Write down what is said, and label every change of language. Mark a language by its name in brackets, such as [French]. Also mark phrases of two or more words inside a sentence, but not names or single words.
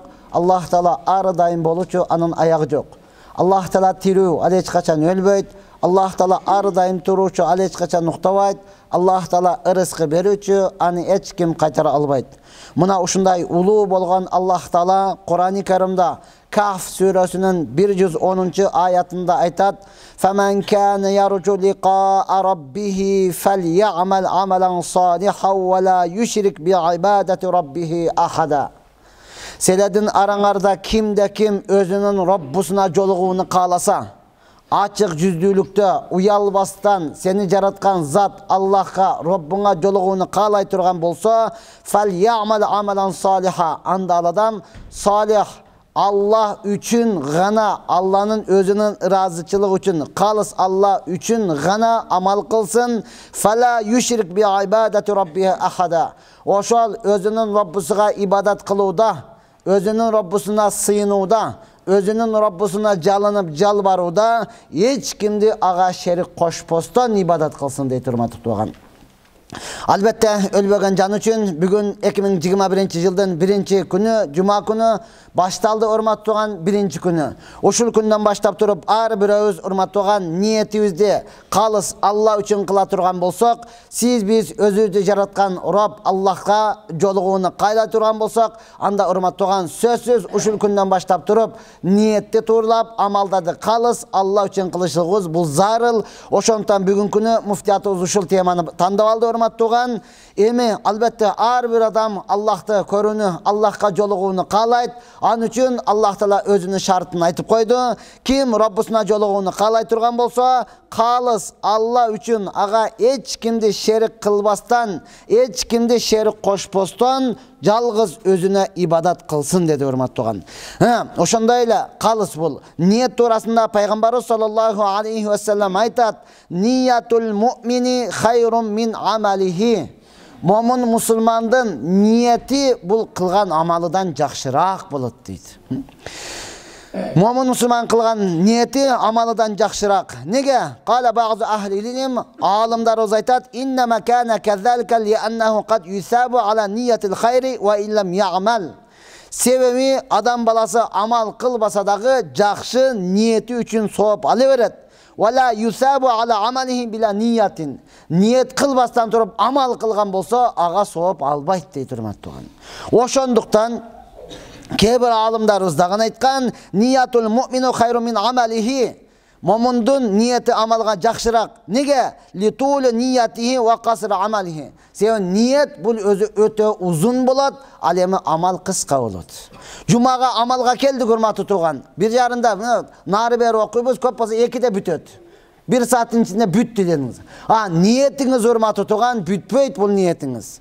[Kyrgyz] Аллах Таала ары дайым болуучу, анын аягы жок. Аллах Таала тирүү, ал эч качан өлбөйт. Аллах Таала ары дайым туруучу, ал эч качан уктабайт. Аллах Таала ырыскы берүүчү, аны эч ким кайтара албайт. Мына ушундай улуу болгон Аллах Таала Кур'ан-ы Каримда Каф сүрөсүнүн 110 аятында айтат: [Arabic] "فمن كان يرجو لقاء ربه فليعمل عملا صالحا ولا يشرك بعبادة ربه أحدا." [Kyrgyz] Силердин араңарда кимде ким өзүнүн Роббусуна жолугууну кааласа, ачык жүздүүлүктө уялбастан сени жараткан зат Аллахка, Роббуңа жолугууну каалай турган болсо, [Arabic] فليعمل عملا صالحا, [Kyrgyz] анда ал адам салих, Аллах үчүн гана, Аллахтын өзүнүн ыраазычылыгы үчүн, калыс Аллах үчүн гана амал кылсын. [Arabic] فلا يشرك بعبادة ربه أحدا. [Kyrgyz] Ошол өзүнүн Роббусуна ибадат кылууда, өзүнүн Роббусуна сыйынууда, өзүнүн Роббусуна жалынып жалбарууда эч кимди ага шерик кошпостон ибадат кылсын деп урматтуу туган. Albatta ölbөгөн жан үчүн бүгүн 2021-жылдын 1-күнү, жума күнү башталды, урматтуу туган 1-күнү. Ушул күндөн баштап туруп ар бирөөбүз урматтуу туган ниетибизди калыс Алла үчүн кыла турган болсок, биз өзүбүздү жараткан Роб Аллахка жолугууну каалай турган болсок, анда урматтуу туган сөзсүз ушул күндөн баштап туруп ниетти тууралап, амалдарды калыс Алла үчүн кылышыбыз бул зарыл. Ошондуктан бүгүнкү күнү муфтиятыбыз ушул теманы тандап алды. Туган, эми албетте ар бир адам Аллахты көрүүнү, Аллахка жолугууну каалайт. Ал үчүн Аллах Таала өзүнүн шартын айтып койду. Ким Роббусуна жолугууну каалай турган болсо, калыс Аллах үчүн ага эч кимди шерик кылбастан, эч кимди шерик кошпостон жалгыз өзүнө ибадат кылсын деди урматтуу туган. Ошондойла калыс бул. Ниет туурасында пайгамбарыбыз [Arabic] صلى الله عليه وسلم [Kyrgyz] айтат: [Arabic] "نية المؤمن خير من عمله." [Kyrgyz] Момун мусулмандын ниети бул кылган амалыдан жакшыраак болот дейт. Момун мусулман кылган ниети амалыдан жакшыраак. Неге? [Arabic] قال بعض أهل العلم, [Kyrgyz] алымдарыбыз айтат: [Arabic] "إنما كان كذلك لأنه قد يثاب على نية الخير وإن لم يعمل." [Kyrgyz] Себеби адам баласы амал кылбаса дагы жакшы ниети үчүн сооп ала берет. [Arabic] ولا يثاب على عمله بلا نية. [Kyrgyz] Ниет кылбастан туруп амал кылган болсо, ага сооп албайт дейт урматтуу туган. Ошондуктан кейбір алымдарыбыз дагы айткан: [Arabic] "نية المؤمن خير من عمله." [Kyrgyz] Момундун ниети амалга жакшыраак. Неге? [Arabic] لطول نيته وقصر عمله. [Kyrgyz] Себеби ниет бул өзү өтө узун болот, ал эми амал кыска болот. Жумага амалга келдик урматтуу туган. Бир жарында нары бери окуйбуз, көп болсо 2-де бүтөт. 1 сааттын ичинде бүттү дедиңиз. Ниетиңиз урматтуу туган бүтпөйт бул ниетиңиз.